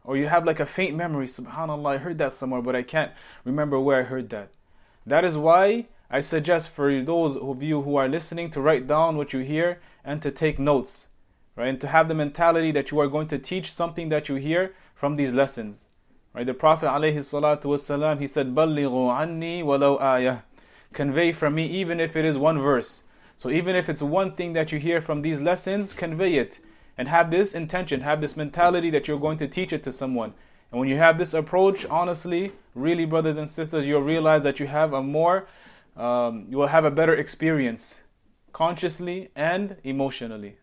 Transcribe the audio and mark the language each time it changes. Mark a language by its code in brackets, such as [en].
[en] Or you have like a faint memory, subhanallah, I heard that somewhere, but I can't remember where I heard that. That is why I suggest for those of you who are listening to write down what you hear and to take notes. Right? And to have the mentality that you are going to teach something that you hear from these lessons. Right? The Prophet ﷺ, he said, [ar] بَلِّغُوا عَنِّي وَلَوْ آيَةً. [en] Convey from me even if it is one verse. So even if it's one thing that you hear from these lessons, convey it. And have this intention, have this mentality that you're going to teach it to someone. And when you have this approach, honestly, really, brothers and sisters, you'll realize that you have you will have a better experience, consciously and emotionally.